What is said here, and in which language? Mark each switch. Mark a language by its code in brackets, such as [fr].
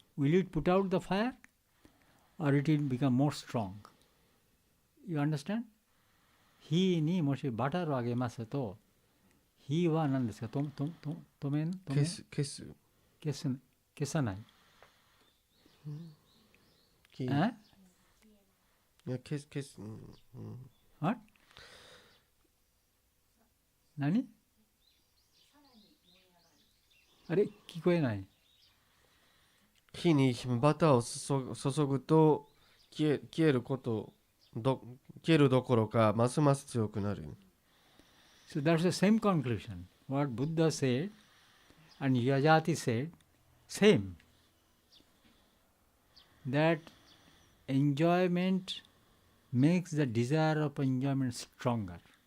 [en] Will it put out the fire, or it will become more strong? You understand? [ja] 火にもしバターをあげますと、火は何ですか？止めん？消さない。いや消す。 [en] What? [ja] 何？あれ聞こえない。火にバターを注ぐと消えるどころかますます強くなる。 [en] So that's the same conclusion. What Buddha said and Yajati said, same. That enjoyment makes the desire of enjoyment stronger.